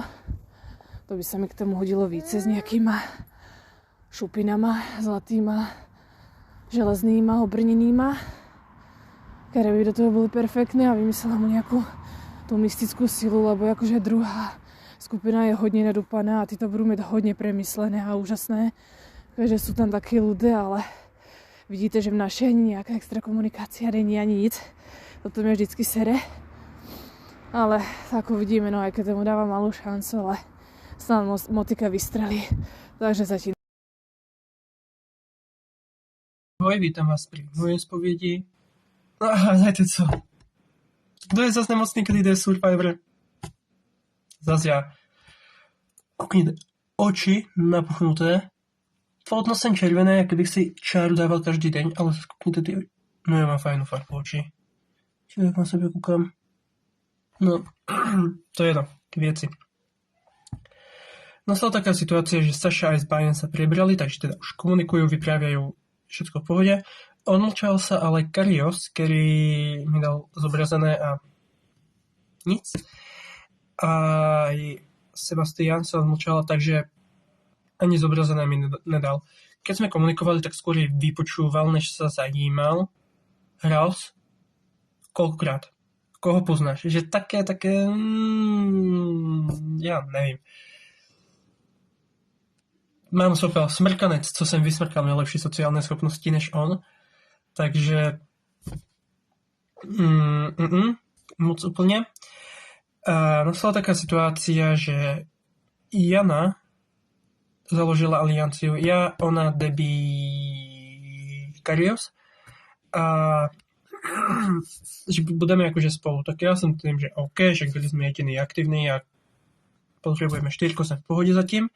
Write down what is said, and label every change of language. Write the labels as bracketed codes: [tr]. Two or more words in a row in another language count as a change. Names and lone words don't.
[sk] To by sa mi k tomu hodilo více s nejakýma šupinama, zlatýma, železnýma, obrnenýma, ktoré by do toho boli perfektné a vymyslela mu nejakú tú mystickú silu, lebo akože druhá skupina je hodne nadúpaná a títo budú mať hodne premyslené a úžasné, takže sú tam také ľudé, ale vidíte, že v našej ani nejaká extra komunikácia není ani nic. [cs] Toto mi vždycky sere. [sk] Ale tak uvidíme, no aj keď tomu dávam malú šancu, ale snad motika vystrelí. [cs] Takže zatím. [sk] Ahoj, vítam vás pri mojej spovědi. No a hádajte co? [cs] Kdo je zase nemocný, keď jde Survivor? [sk] Zas ja. [cs] Kukněte, oči napuchnuté. Plotno jsem červené, jak kdybych si čáru dával každý deň, ale kukněte ty... [sk] No ja mám fajnú farbu oči. Čiže na sebe kúkam. No, to je jedno, [cs] k věci. [sk] Nastala taká situácia, že Saša aj s Bajem sa prebrali, takže teda už komunikujú, vyprávajú všetko v pohode. Odmlčal sa ale Karios, ktorý mi dal zobrazené a nic. A Sebastian sa odmlčal, takže ani zobrazené mi nedal. Keď sme komunikovali, tak skôr vypočúval, než sa zajímal. Hral koľkokrát? Koho poznáš? Že také... [cs] ja nevím. Mám sopel smrkanec, co jsem vysmrkal, měl lepší sociální schopnosti než on. Takže moc úplně. [sk] A nastala taká situácia, že Jana založila alianciu. Ja, ona, Debbie, Karios. A že budeme akože spolu. Tak ja som tým, že OK, že byli sme jediní aktivní a potrebujeme 4, som v pohode zatím.